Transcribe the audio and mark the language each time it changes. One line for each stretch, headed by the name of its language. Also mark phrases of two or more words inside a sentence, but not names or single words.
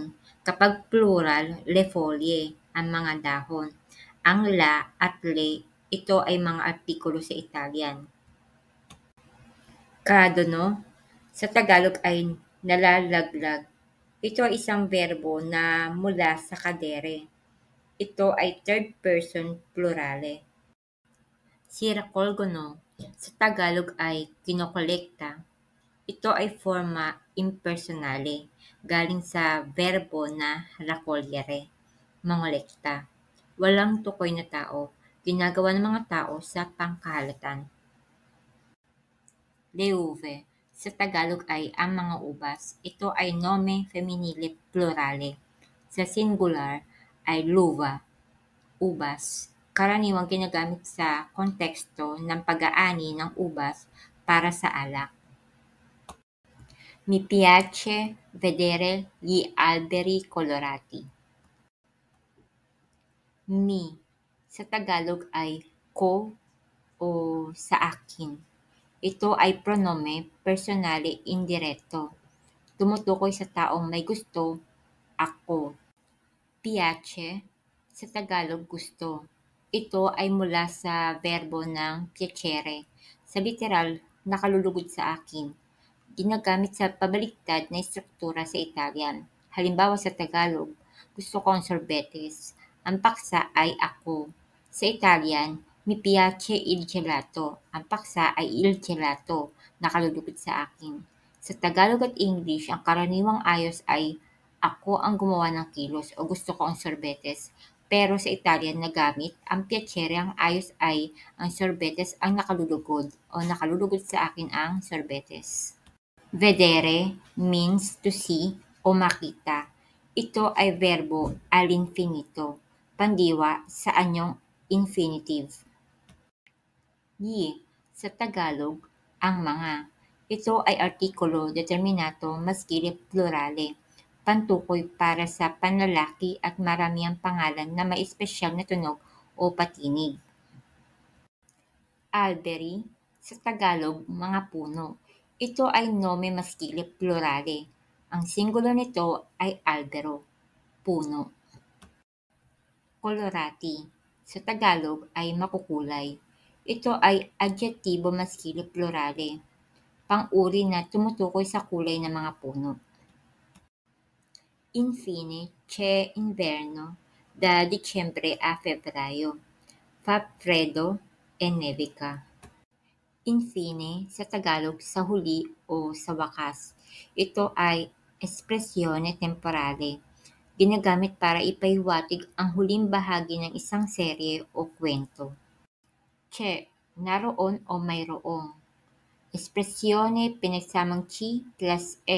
Filipino: Kapag plural,
Italian: le foglie,
Filipino: ang mga dahon. Ang la at le, ito ay mga artikulo sa Italian. Cadono, sa Tagalog ay nalalaglag. Ito ay isang verbo na mula sa kadere. Ito ay
English: third person
Filipino: plurale.
Italian: Si raccolgono,
Filipino: sa Tagalog ay kinokolekta. Ito ay
Italian: forma impersonale,
Filipino: galing sa verbo na raccogliere, mangolekta. Walang tukoy na tao, ginagawa ng mga tao sa pangkahalatan.
Italian: Le uve,
Filipino: sa Tagalog ay ang mga ubas. Ito ay
Italian: nome feminile plurale.
Filipino: Sa singular ay luva, ubas. Karaniwang ginagamit sa konteksto ng pag-aani ng ubas para sa alak.
Italian: Mi piace vedere gli alberi colorati. Mi,
Filipino: sa Tagalog ay ko o sa akin. Ito ay
Italian: pronome personale indiretto.
Filipino: Tumutukoy sa taong may gusto, ako. Piace, sa Tagalog gusto. Ito ay mula sa verbo ng piacere. Sa literal, nakalulugod sa akin. Ginagamit sa pabaliktad na struktura sa Italian. Halimbawa sa Tagalog, gusto ko ang sorbetes. Ang paksa ay ako. Sa Italian,
Italian: mi piace il gelato.
Filipino: Ang paksa ay
Italian: il gelato.
Filipino: Nakalulugod sa akin. Sa Tagalog at English, ang karaniwang ayos ay ako ang gumawa ng kilos o gusto ko ang sorbetes. Pero sa Italian na gamit, ang piacere ang ayos ay ang sorbetes ang nakalulugod o nakalulugod sa akin ang sorbetes. Vedere means
English: to see
Filipino: o makita. Ito ay
Italian: verbo all'infinito,
Filipino: pandiwa sa anyong infinitive. Yi, sa Tagalog, ang mga. Ito ay
Italian: artikulo determinato maskile plurale,
Filipino: pantukoy para sa panlalaki at maramiang pangalan na may espesyal na tunog o patinig. Alberi, sa Tagalog, mga puno. Ito ay
Italian: nome maskile plurale.
Filipino: Ang singular nito ay albero, puno. Colorati, sa Tagalog ay makukulay. Ito ay
Italian: adjetibo maskile plurale,
Filipino: pang-uri na tumutukoy sa kulay ng mga puno.
Italian: Infine, c'è inverno, da Dicembre a Febbraio. Fa freddo e nevica. Infine,
Filipino: sa Tagalog, sa huli o sa wakas. Ito ay
Italian: espresyone temporale.
Filipino: Ginagamit para ipaiwatig ang huling bahagi ng isang serye o kwento. C'è, naroon o mayroong. Espresyone pinagsamang chi plus e.